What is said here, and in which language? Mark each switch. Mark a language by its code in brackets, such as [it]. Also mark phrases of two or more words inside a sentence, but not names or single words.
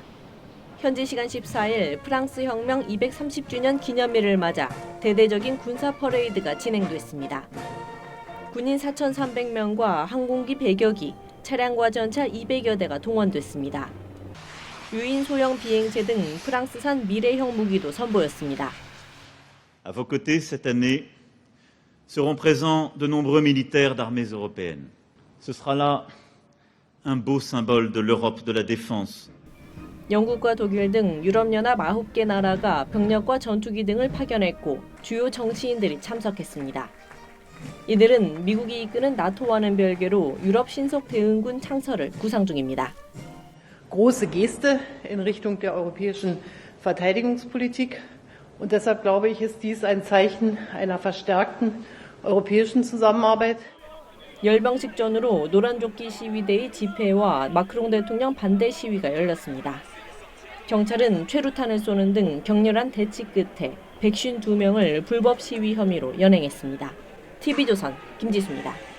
[ko] 현지 시간 14일 프랑스 혁명 230주년 기념일을 맞아 대대적인 군사 퍼레이드가 진행됐습니다. 군인 4,300명과 항공기 100여 기, 차량과 전차 200여 대가 동원됐습니다. 유인 소형 비행체 등 프랑스산 미래형 무기도 선보였습니다. [fr] À vos côtés, cette année, seront présents de nombreux militaires d'armées européennes. Ce sera là un beau symbole de l'Europe de la défense. [ko] 영국과 독일 등 유럽연합 9개 나라가 병력과 전투기 등을 파견했고 주요 정치인들이 참석했습니다. 이들은 미국이 이끄는 나토와는 별개로 유럽 신속 대응군 창설을 구상 중입니다. [de] Große Geste in Richtung der europäischen Verteidigungspolitik. Und deshalb glaube ich, ist dies ein Zeichen einer verstärkten europäischen Zusammenarbeit. [ko] 열병식 전후로 노란조끼 시위대의 집회와 마크롱 대통령 반대 시위가 열렸습니다. 경찰은 최루탄을 쏘는 등 격렬한 대치 끝에 152명을 불법 시위 혐의로 연행했습니다. TV조선 김지수입니다.